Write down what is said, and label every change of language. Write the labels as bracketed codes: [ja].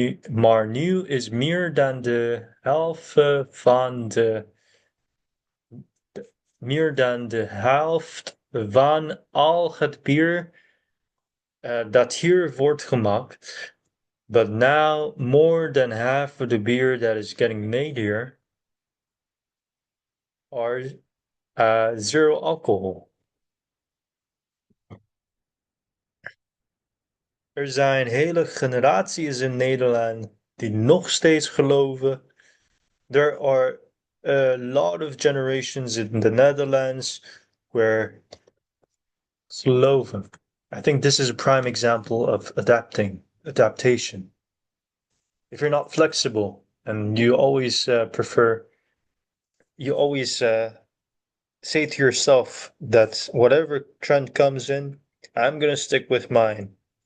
[nl] Maar nu is meer dan de helft van meer dan de helft van al het bier dat hier wordt gemaakt. [en] But now more than half of the beer that is getting made here are zero alcohol. [nl] Er zijn hele generaties in Nederland die nog steeds geloven. [en] There are a lot of generations in the Netherlands where geloven. I think this is a prime example of adaptation. If you're not flexible and you always you always say to yourself that whatever trend comes in, I'm gonna stick with mine.